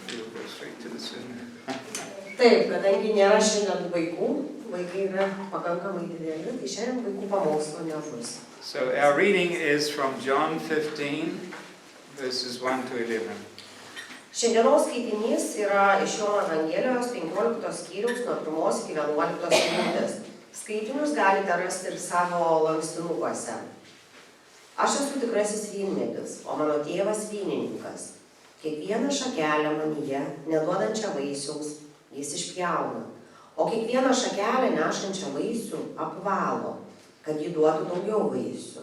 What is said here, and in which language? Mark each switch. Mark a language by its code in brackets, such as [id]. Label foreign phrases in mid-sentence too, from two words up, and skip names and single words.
[en] go straight to the sermon. [lt] Taip, kadangi nėra šiandien vaikų, vaikai yra pakankamai dideli, tai šiandien vaikų pamokslo nebus. [en] So our reading is from John 15, verses 1 to 11. [lt] Šiandienos skaitinys yra iš Jono Evangelijos 15 skyriaus nuo 1 iki 11 eilutės. Skaitinius galite rasti ir savo lankstinukuose. Aš esu tikrasis vynmedis, o mano tėvas vynininkas. Kiekvieną šakelę manyje, neduodančią vaisiaus, jis išpjauna, o kiekvieną šakelę nešančią vaisių apvalo, kad ji duotų daugiau vaisių.